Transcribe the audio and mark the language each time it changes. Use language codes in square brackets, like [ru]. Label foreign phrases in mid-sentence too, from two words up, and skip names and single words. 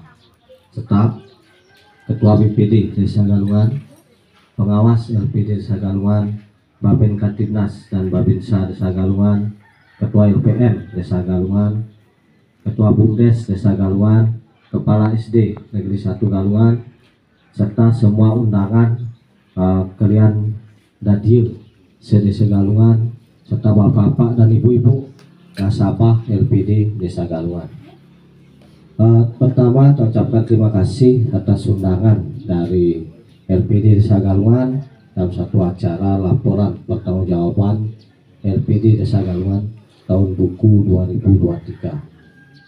[id] staf, Ketua BPD Desa Galungan, pengawas LPD Desa Galungan, Babin Katimnas dan Babinsa Desa Galungan, Ketua LPM Desa Galungan, Ketua Bumdes Desa Galungan, Kepala SD Negeri 1 Galungan, serta semua undangan kalian dadir se-Desa Galungan, serta bapak-bapak dan ibu-ibu nasabah LPD Desa Galungan. Pertama, saya ucapkan terima kasih atas undangan dari LPD Desa Galungan dalam satu acara laporan pertanggungjawaban LPD Desa Galungan tahun buku 2023.